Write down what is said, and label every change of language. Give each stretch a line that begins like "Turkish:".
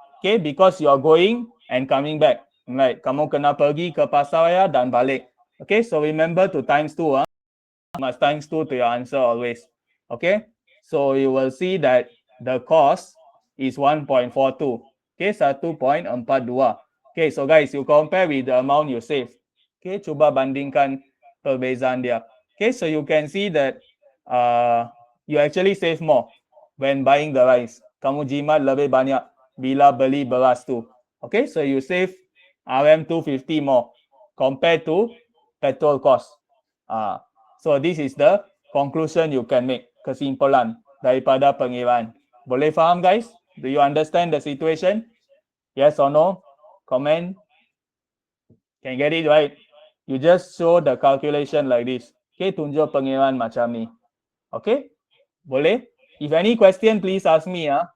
English: Okay, because you are going and coming back.
Malay: Right, kamu kena pergi ke pasaraya dan balik.
English: Okay, so remember to times 2. Must times 2 to your answer always. Okay, so you will see that the cost is 1.42. Okay, 1.42. Okay, so guys, you compare with the amount you save. Okay,
Malay: cuba bandingkan perbezaan dia.
English: Okay, so you can see that you actually save more when buying the rice.
Malay: Kamu jimat lebih banyak bila beli beras tu.
English: Okay, so you save RM 250 more compared to petrol cost. So this is the conclusion you can make.
Malay: Kesimpulan daripada pengiraan. Boleh faham, guys?
English: Do you understand the situation? Yes or no? Comment. Can get it right? You just show the calculation like this. Okay,
Malay: tunjuk pengiraan macam ni.
English: Okay? Boleh? If any question, please ask me.